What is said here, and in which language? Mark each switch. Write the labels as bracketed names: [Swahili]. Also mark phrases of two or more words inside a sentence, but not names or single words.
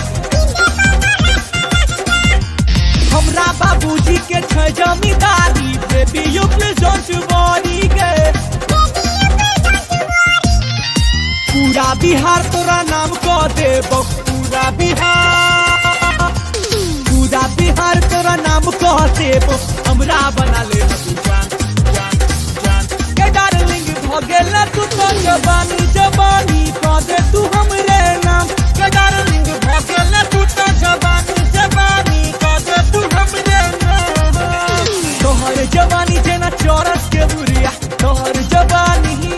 [Maithili] हमरा बाबूजी के छै जमींदारी [English] baby you please don't worry [Maithili] गे पूरा बिहार तोरा नाम क देबो पूरा बिहार तोरा नाम क देबो हमरा बना ले तू जान के डार्लिंग भगेला तू तो जवानी क दे तू हमरे नाम के डार्लिंग भगेला तू तो जवानी क दे तू हमरे नाम तोहर जवानी जेना चौरस के बुरिया तोहर जवानी